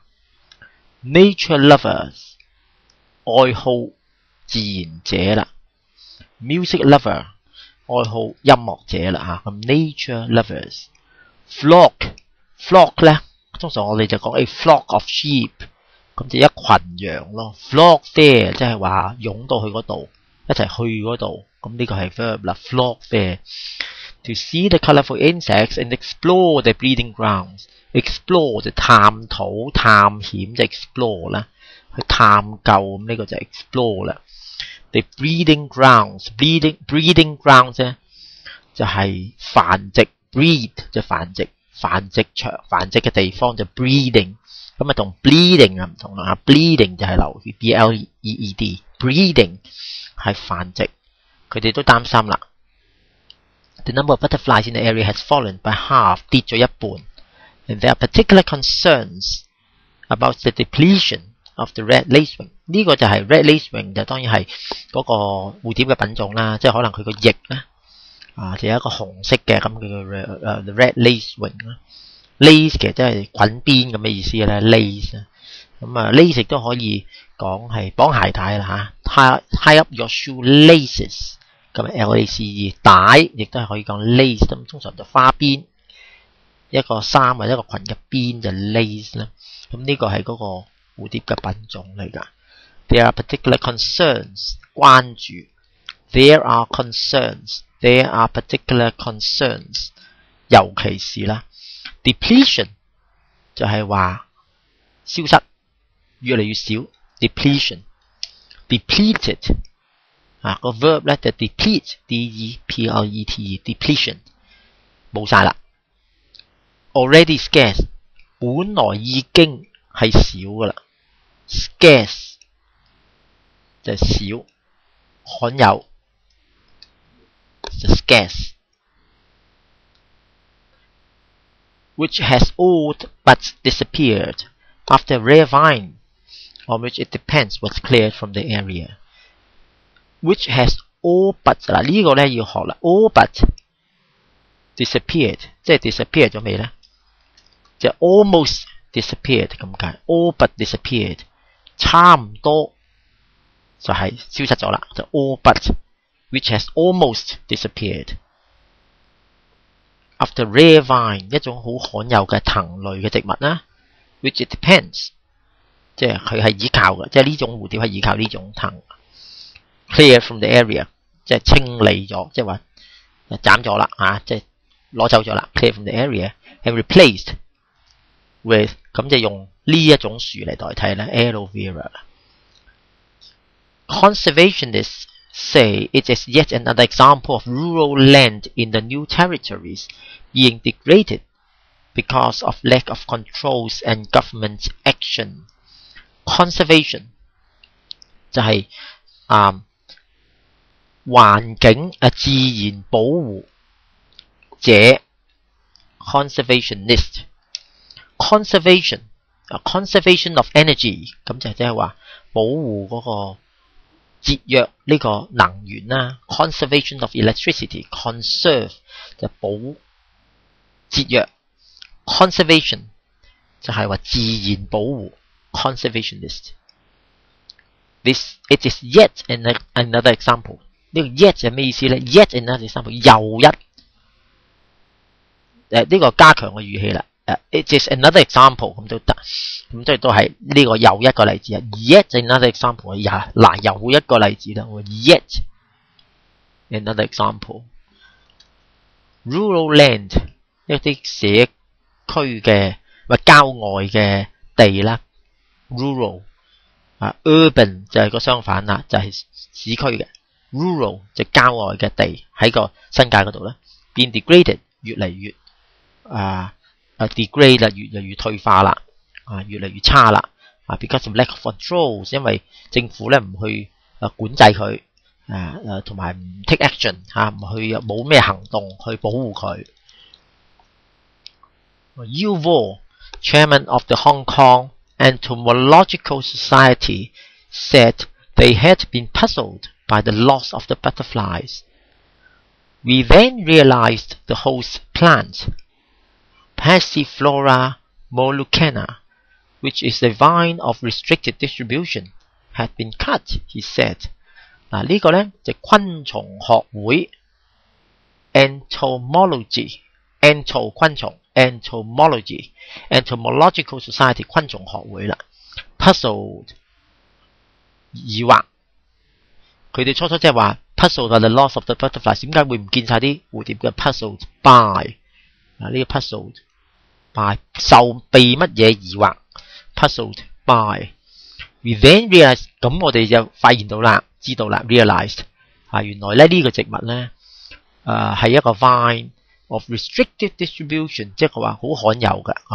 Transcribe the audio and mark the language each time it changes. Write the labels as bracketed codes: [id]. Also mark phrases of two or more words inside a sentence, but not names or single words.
[en] Nature lovers [yue] 愛好自然者啦 ， [en] music lover [yue] 愛好音樂者啦嚇，咁 [en] nature lovers [yue] flock 咧，通常我哋就講 [en] a flock of sheep， [yue] 咁就一群羊咯。 [en] flock there [yue] 即係話湧到去嗰度，一齊去嗰度，咁呢個係 verb 啦。 [en] flock there to see the colourful insects and explore their breeding grounds。 [yue] explore 就探討探險就 explore 啦，去探究咁呢個就 explore 啦。 [en] The breeding grounds [yue] 咧就係繁殖 breed 就繁殖場繁殖嘅地方就 breeding， 咁啊同 bleeding 啊唔同啦 bleeding 就係流血 [en] B-L-E-E-D breeding [yue] 係繁殖，佢哋都擔心啦。 [en] The number of butterflies in the area has fallen by half [yue] 跌咗一半 [en] and there are particular concerns about the depletion.Of the red lacewing [yue] 呢個就係 [en] red lacewing [yue] 就當然係嗰個蝴蝶嘅品種啦，即係可能佢個翼咧就有一個紅色嘅，咁佢個 [en] red lacewing [yue] 啦 ，lace 其實即係捆邊咁嘅意思咧 ，lace 咁啊 lace 亦都可以講係綁鞋帶啦嚇 ， [en] tie up your shoe laces [yue] 咁 L-A-C-E 帶亦都係可以講 lace， 咁通常就花邊一個衫或者一個裙嘅邊就 lace 啦，咁呢個係嗰個蝴蝶嘅品種嚟㗎。 [en] There are particular concerns [yue] 關注 [en] There are particular concerns [yue] 尤其是啦 depletion 就係話消失，越嚟越少 [en] depletion depleted [yue] 個 verb 咧就 [en] deplete D-E-P-L-E-T-E depletion [yue] 冇晒啦 [en] already scarce [yue] 本來已經係少噶啦 scarce 就係少罕有 [en] 就 scarce which has all but disappeared after rare vine on which it depends was cleared from the area which has all but [yue] 嗱呢個咧要學啦 [en] all but disappeared 即係 disappeared [yue] 咗未咧就 [en] almost disappeared [yue] 咁解 [en] all but disappeared [yue] 差唔多就係消失咗啦就 [en] all but which has almost disappeared after rare vine [yue] 一種好罕有嘅藤類嘅植物啦 [en] which it depends [yue] 即係佢係依靠嘅即係呢種蝴蝶係依靠呢種藤 [en] clear from the area [yue] 即係清理咗即係話斬咗啦即係攞走咗啦 [en] clear from the area and replaced with [yue] 咁就用呢一種樹嚟代替咧 [en] aloe vera conservationists say it is yet another example of rural land in the new territories being degraded because of lack of controls and government action. [yue] Conservation 就係環境自然保護者 conservationist [en] conservation conservation of energy [yue] 咁就即係話保護嗰個節約呢個能源啦 [en] conservation of electricity conserve [yue] 就保節約 conservation 就係話自然保護 conservationist [en] it is yet another example 呢個 yet [yue] 係咩意思咧 [en] yet another example [yue] 又一呢個加強嘅語氣啦 [en] it is another example [yue] 咁都得咁即係都係呢個又一個例子 [en] yet another example [yue] 嗱又一個例子啦 [en] yet another example rural land [yue] 一啲社區嘅或郊外嘅地啦 [en] rural urban [yue] 就係個相反啦就係市區嘅 rural 就郊外嘅地喺個新界嗰度咧 [en] being degraded [yue] 越嚟越degrade 啦，越嚟越退化啦，越嚟越差啦 ， [en] because of lack of controls， [yue] 因為政府咧唔去管制佢，同埋唔 [en] take action [yue] 唔去冇咩行動去保護佢。 [en] U Vo, chairman of the Hong Kong Entomological Society, said they had been puzzled by the loss of the butterflies. We then realized the host plant, Passiflora molucana, which is a vine of restricted distribution, had been cut, he said. [yue] 嗱呢個咧就昆蟲學會 entomology 昆蟲 [en] entomological society [yue] 昆蟲學會啦 puzzled 疑惑佢哋初即係話 [en] puzzled by the loss of the butterflies [yue] 點解會唔見晒啲蝴蝶嘅 [en] puzzled by [yue] 呢個 [en] puzzled by [yue] 受被乜嘢疑惑 [en] puzzled by we then realized [yue] 咁我哋就發現到啦知道啦 realized 原來咧呢個植物咧係一個 [en] vine of restricted distribution [yue] 即係話好罕有嘅好